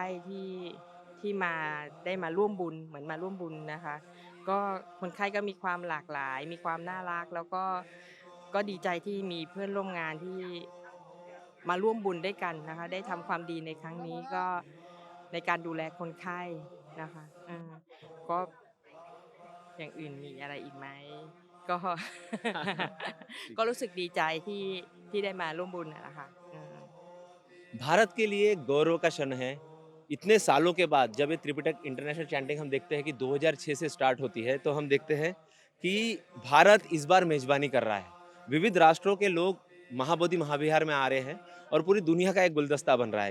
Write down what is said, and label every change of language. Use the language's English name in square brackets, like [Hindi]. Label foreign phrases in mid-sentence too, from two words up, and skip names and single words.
[Thai] ที่มาได้มาร่วมบุญเหมือนมาร่วมบุญนะคะ ก็คนไข้ก็มีความหลากหลาย มีความน่ารัก แล้วก็ดีใจที่มีเพื่อนร่วมงานที่มาร่วมบุญด้วยกันนะคะ ได้ทำความดีในครั้งนี้ก็ในการดูแลคนไข้นะคะก็อย่างอื่นมีอะไรอีกไหมก็ ก็รู้สึกดีใจที่ได้มาร่วมบุญนะคะ [Hindi] भारत के लिए गौरव का क्षण है। इतने सालों के बाद जब ये त्रिपिटक [English] International Chanting [Hindi] हम देखते हैं कि 2006 से स्टार्ट होती है, तो हम देखते हैं कि भारत इस बार मेजबानी कर रहा है। विविध राष्ट्रों के लोग महाबोधि महाविहार में आ रहे हैं और पूरी दुनिया का एक गुलदस्ता बन रहा है।